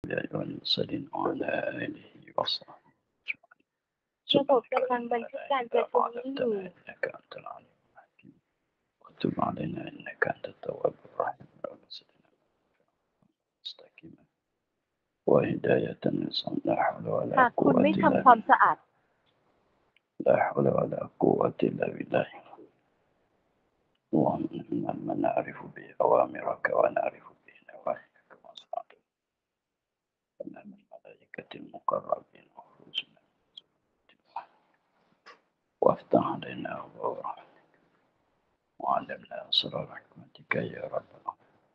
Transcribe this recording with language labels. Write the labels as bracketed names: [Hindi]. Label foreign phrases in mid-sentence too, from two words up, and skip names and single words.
[Arabic] المرسلين وعلى آله وصحبه [Thai] ระบบกำลังบันทึกการประชุมนี้อยู่ [Arabic] إنك أنت العليم الحكيم وتب علينا إنك أنت التواب الرحيم مستقيما وهداية للصوم لا حول [Thai] หา [Arabic] ولا กคุณ قوة [Thai] ไม่ [Arabic] إلا [Thai] ทำความ [Arabic] بالله [Thai] สะอาด [Arabic] لا حول ولا قوة إلا بالله اللهم إنا من نعرف به أوامرك ونعرف به نواهيك وأصحابك ومن الملائكة المقربين وخرجنا وافتح علينا أبواب رحمتك وعلمنا أسرار حكمتك يا رب العالمين